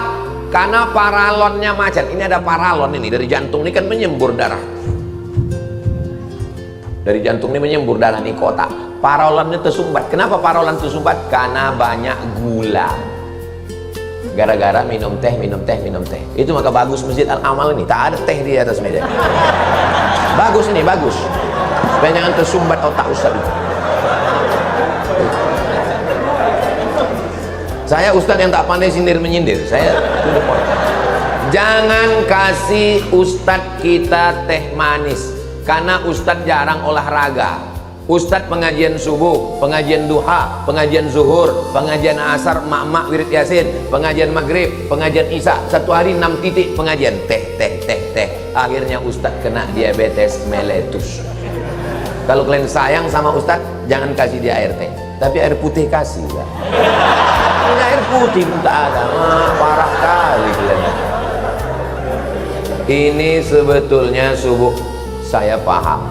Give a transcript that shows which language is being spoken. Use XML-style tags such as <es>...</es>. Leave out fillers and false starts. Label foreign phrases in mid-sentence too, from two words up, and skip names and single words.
<id>Karena paralonnya macet. Ini ada paralon ini dari jantung ini kan menyembur darah. Dari jantung ini menyembur darah nih ke otak. Paralonnya tersumbat. Kenapa paralon tersumbat? Karena banyak gula. Gara-gara minum teh. Itu maka bagus Masjid Al-Amal ini, tak ada teh di atas meja. Bagus ini, bagus. Supaya jangan tersumbat otak Ustaz itu. Saya Ustaz yang tak pandai sindir-menyindir.</id> <en>Saya to the point.</en> <id>Jangan kasih Ustaz kita teh manis, karena Ustaz jarang olahraga. Ustadz pengajian subuh, pengajian duha, pengajian zuhur, pengajian asar, mak-mak wirid yasin, pengajian maghrib, pengajian isya, 1 hari 6 titik pengajian, teh. Akhirnya Ustadz kena diabetes meletus. Kalau kalian sayang sama Ustadz, jangan kasih dia air teh, tapi air putih kasih ya. Ini air putih pun tak ada. Parah kali kalian. Ini sebetulnya subuh saya paham.</id>